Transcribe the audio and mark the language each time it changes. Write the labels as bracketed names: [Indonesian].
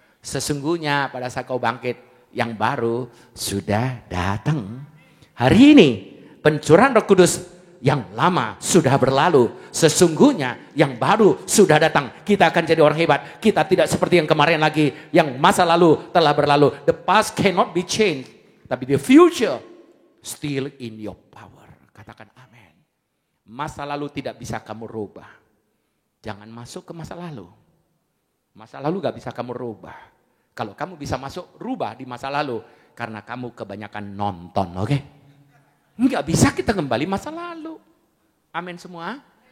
[Indonesian] Sesungguhnya pada saat kau bangkit, yang baru sudah datang. Hari ini, pencurahan Roh Kudus yang lama sudah berlalu. Sesungguhnya yang baru sudah datang. Kita akan jadi orang hebat. Kita tidak seperti yang kemarin lagi. Yang masa lalu telah berlalu. [English] The past cannot be changed. [Indonesian] Tapi [English] the future still in your power. [Indonesian] Katakan amin. Masa lalu tidak bisa kamu rubah. Jangan masuk ke masa lalu. Masa lalu gak bisa kamu rubah. Kalau kamu bisa masuk, rubah di masa lalu. Karena kamu kebanyakan nonton, oke? Enggak bisa kita kembali masa lalu. Amin semua.